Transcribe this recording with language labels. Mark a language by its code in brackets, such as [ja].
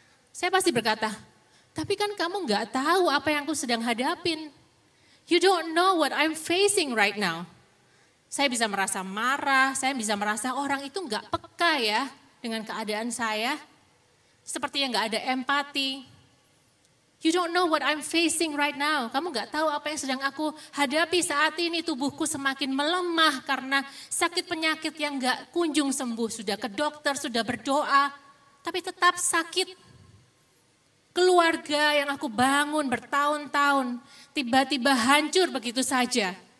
[id] Saya pasti berkata, tapi kan kamu gak tahu apa yang aku sedang hadapin. [en] You don't know what I'm facing right now. [id] Saya bisa merasa marah, saya bisa merasa orang itu gak peka ya dengan keadaan saya. Sepertinya gak ada empati. [en] You don't know what I'm facing right now. [id] Kamu gak tahu apa yang sedang aku hadapi saat ini. Tubuhku semakin melemah karena sakit penyakit yang gak kunjung sembuh. Sudah ke dokter, sudah berdoa, tapi tetap sakit. Keluarga yang aku bangun bertahun-tahun, tiba-tiba hancur begitu saja.